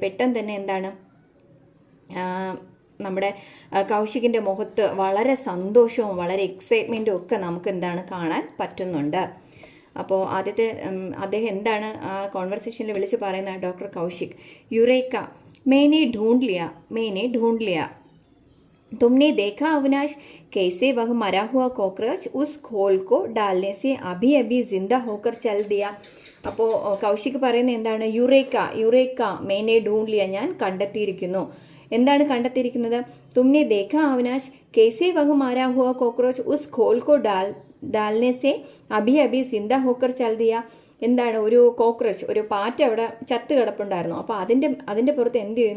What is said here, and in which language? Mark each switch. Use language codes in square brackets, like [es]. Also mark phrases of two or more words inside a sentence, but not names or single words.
[ml] പെട്ടെന്ന് തന്നെ എന്താണ് നമ്മുടെ കൗശികിൻ്റെ മുഖത്ത് വളരെ സന്തോഷവും വളരെ എക്സൈറ്റ്മെൻറ്റും ഒക്കെ നമുക്ക് എന്താണ് കാണാൻ പറ്റുന്നുണ്ട്. അപ്പോൾ ആദ്യത്തെ അദ്ദേഹം എന്താണ് ആ കോൺവെർസേഷനിൽ വിളിച്ച് പറയുന്നത്? [hi] ഡോക്ടർ കൗശിക്, യുറേക്ക मैंने ढूंढ लिया तुमने देखा अविनाश कैसे वह मरा हुआ कॉकरोच उस खोल को डालने से अभी अभी जिंदा होकर चल दिया. [ml] അപ്പോൾ കൗശിക് പറയുന്നത് എന്താണ്? യുറേക്ക [hi] मैंने ढूंढ लिया, [ml] ഞാൻ കണ്ടെത്തിയിരിക്കുന്നു. എന്താണ് കണ്ടെത്തിയിരിക്കുന്നത്? [hi] तुमने देखा अविनाश कैसे वह मरा हुआ कॉकरोच उस खोल को डालने से अभी अभी जिंदा होकर चल दिया. [ml] എന്താണ്? ഒരു കോക്രോച്ച്, ഒരു പാറ്റ അവിടെ ചത്ത് കിടപ്പുണ്ടായിരുന്നു. അപ്പോൾ അതിൻ്റെ പുറത്ത് എന്ത് ചെയ്യുന്നു?